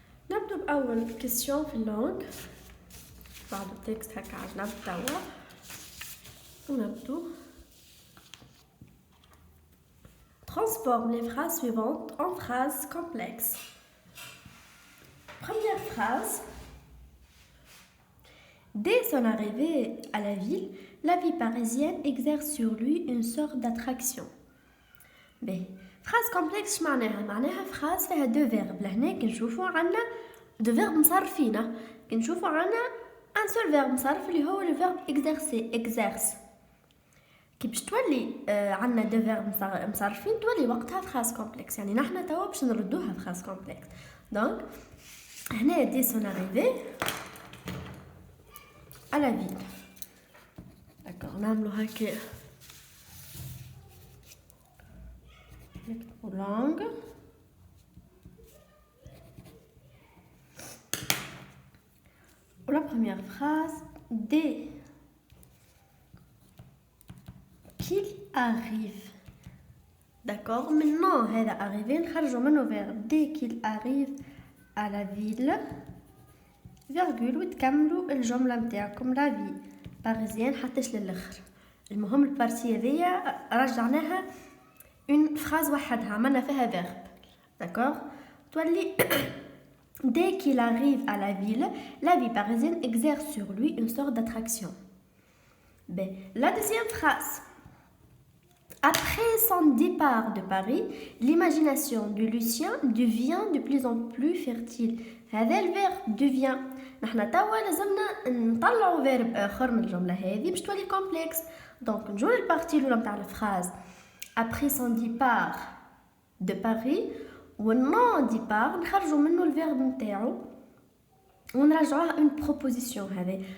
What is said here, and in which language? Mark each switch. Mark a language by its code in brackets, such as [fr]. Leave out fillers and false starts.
[fr] Nous allons voir la question de langue. Par le texte, nous allons transforme les phrases suivantes en phrases complexes. Première phrase. Dès son arrivée à la ville, la vie parisienne exerce sur lui une sorte d'attraction. Ben, phrase complexe [ar] معناها [fr] phrase [ar] فيها [fr] deux verbes. [ar] لهنا كنشوفوا عندنا [fr] deux verbes [ar] مصرفين. كنشوفوا عندنا [fr] un seul verbe [ar] مصرف اللي هو [fr] le verbe exercer, exerce. [ar] كي باش تولي عندنا [fr] deux verbes [ar] مصرفين تولي وقتها [fr] phrase complexe. [ar] يعني نحن توا باش نردوها [fr] phrase complexe. Donc [ar] هنا [fr] dès son arrivée à la ville. [ar] D'accord, نعملو هكا نكتبو langue. [fr] La première phrase, dès qu'il arrive. D'accord, maintenant [ar] هذا [fr] arrivé [ar] نخرجو منه [fr] verbe dès qu'il arrive à la ville virgule [ar] وتكملوا الجملة متاعكم [fr] la vie parisienne [ar] حتىش للآخر. المهم البارتي هذيا رجعناها [fr] une phrase [ar] وحدها عملنا فيها verbe. [fr] D'accord. [ar] تولي [fr] dès qu'il arrive à la ville, la vie parisienne exerce sur lui une sorte d'attraction. Ben, la deuxième phrase. Après son départ de Paris, l'imagination de Lucien devient de plus en plus fertile. [ar] هذا الverbe devient. نحن توا لازمنا نطلعوا verbe آخر من الجملة هذه باش تولي complexe. Donc نجو للبارتي الأولى متاع الفراز. [fr] Après son départ de Paris, [ar] والنون ديبار نخرجوا منه الفيرب نتاعو ونرجعوها [fr] une proposition [ar] هذه.